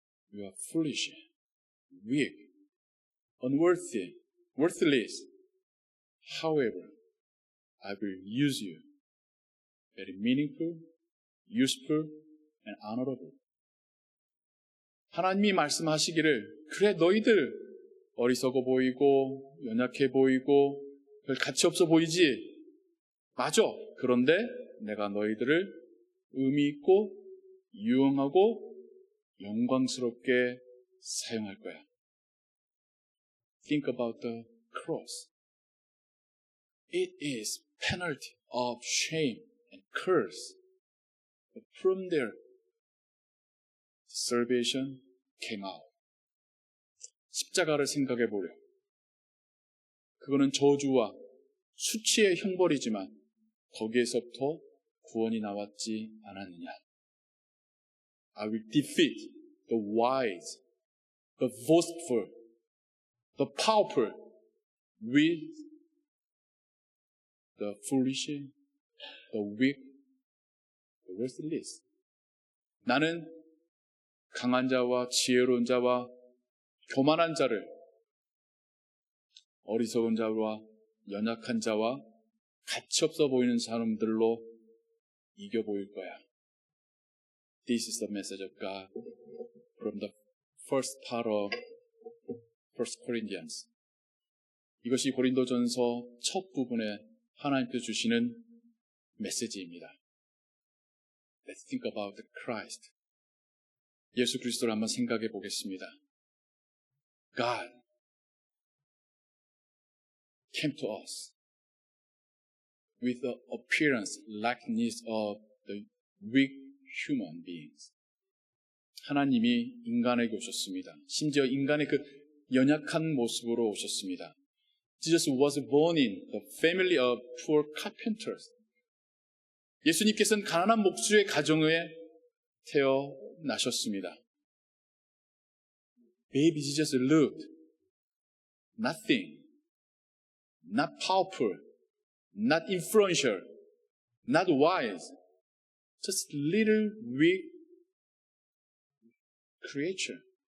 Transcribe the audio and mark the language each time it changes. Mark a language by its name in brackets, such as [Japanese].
[English] You are foolish, weak, unworthy, worthless. However, I will use you. Very meaningful, useful, and honorable. [Korean] 하나님이 말씀하시기를 그래 너희들 어리석어 보이고 연약해 보이고 별 가치 없어 보이지? 맞아. 그런데 내가 너희들을 의미 있고 유용하고 영광스럽게 사용할 거야. [English] Think about the cross. It is penalty of shame and curse. But from there, salvation came out. [Korean] 십자가를 생각해 보려. 그거는 저주와 수치의 형벌이지만 거기에서부터 구원이 나왔지 않았느냐. [English] I will defeat the wise, the boastful, the powerful with the foolish, the weak, the worthless. [Korean] 나는 강한 자와 지혜로운 자와 교만한 자를 어리석은 자와 연약한 자와 가치 없어 보이는 사람들로 이겨 보일 거야. [English] This is the message of God from the first part of 1 Corinthians. [Korean] 이것이 고린도전서 첫 부분에 하나님께서 주시는 메시지입니다. [English] Let's think about Christ. [Korean] 예수 그리스도를 한번 생각해 보겠습니다. [English] God came to us with the appearance, likeness of the weak human beings. [Korean] 하나님이 인간에게 오셨습니다. 심지어 인간의 그 연약한 모습으로 오셨습니다. [English] Jesus was born in the family of poor carpenters. [Korean] 예수님께서는 가난한 목수의 가정에 태어나셨습니다. [English] Baby Jesus looked nothing, not powerful, not influential, not wise, just little weak creature.